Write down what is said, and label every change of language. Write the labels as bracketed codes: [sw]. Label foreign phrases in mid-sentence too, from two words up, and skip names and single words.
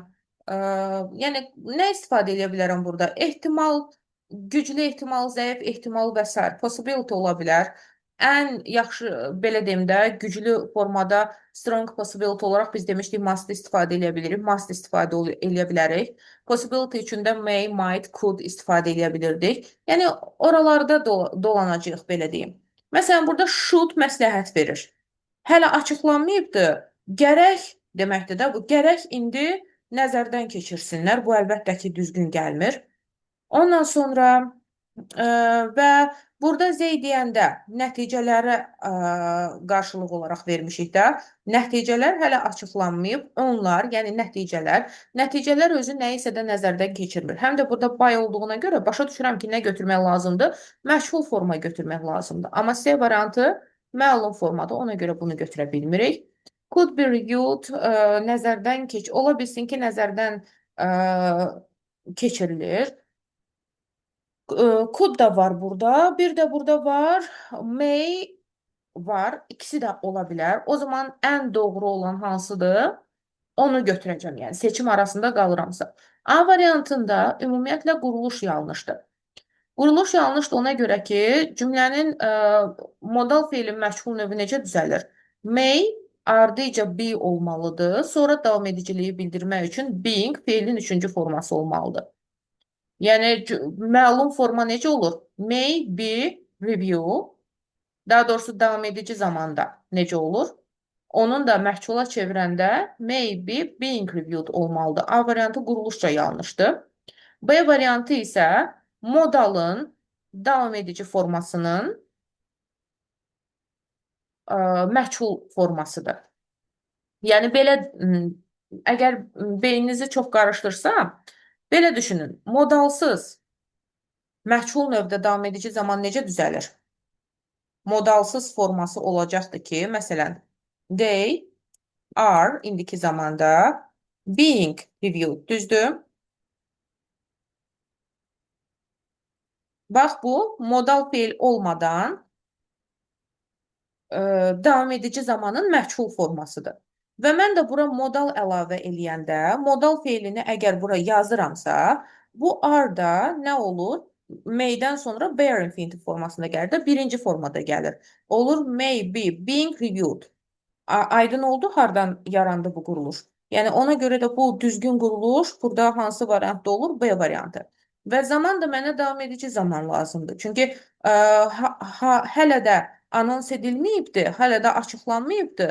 [az] Ə, yəni nə istifadə edə bilərəm burada? Ehtimal, güclü ehtimal, zəif ehtimal və s. possibility ola bilər. Ən yaxşı, belə deyim də, güclü formada [en] strong possibility [az] olaraq biz demişdik must istifadə edə bilirik. Must istifadə edə bilərik. Possibility üçün də [en] may, might, could [az] istifadə edə bilirdik. Yəni oralarda dolanacağıq, belə deyim. Məsələn, burada should məsləhət verir. Hələ açıqlanmayıbdır. Gərək deməkdir də bu. Gərək indi nəzərdən keçirsinlər. Bu əlbəttə ki, düzgün gəlmir. Ondan sonra və burada Z deyəndə nəticələri qarşılıq olaraq vermişik də. Nəticələr hələ açıqlanmayıb. Onlar, yəni nəticələr özü nəyisə də nəzərdən keçirmir. Həm də burada by olduğuna görə başa düşürəm ki, nə götürmək lazımdır? Məchul forma götürmək lazımdır. Amma C variantı məlum formada, ona görə bunu götürə bilmirik. [en] Could be reviewed, [az] nəzərdən ola bilsin ki, nəzərdən keçirilir. Could da var burada. Bir də burada var. May var. İkisi də ola bilər. O zaman ən doğru olan hansıdır? Onu götürəcəm. Yəni seçim arasında qalıramsa. A variantında ümumiyyətlə quruluş yanlışdır. Quruluş yanlışdır ona görə ki, cümlənin modal feili məşğul növü necə düzəlir? May ardıca be olmalıdır. Sonra davam ediciliyi bildirmək üçün being feilin üçüncü forması olmalıdır. Yəni məlum forma necə olur? [en] May be review. [az] Daha doğrusu davam edici zamanda necə olur? Onun da məhcula çevirəndə [en] may be being reviewed [az] olmalıdır. A variantı quruluşca yanlışdır. B variantı isə modalın davam edici formasının məhcul formasıdır. Yəni belə əgər beyninizi çox qarışdırsa, belə düşünün. Modalsız məhcul növdə davam edici zaman necə düzəlir? Modalsız forması olacaqdır ki, məsələn, [en] they are [az] indiki zamanda [en] being reviewed. [az] Düzdür? Bax, bu modal feil olmadan davam edici zamanın məhcul formasıdır. Və mən də bura modal əlavə eləyəndə, modal feilini əgər bura yazıramsa, bu are da nə olur? May-dən sonra [en] bear infinitive [az] formasında gəlir də, birinci formada gəlir. [en] Olur may be being reviewed. [az] Aydın oldu hardan yarandı bu quruluş? Yəni ona görə də bu düzgün quruluş burada hansı variantda olur? B variantı. Və zaman da mənə davam edici zaman lazımdır. Çünki hələ də anons edilməyibdir, hələ də açıqlanmayıbdır.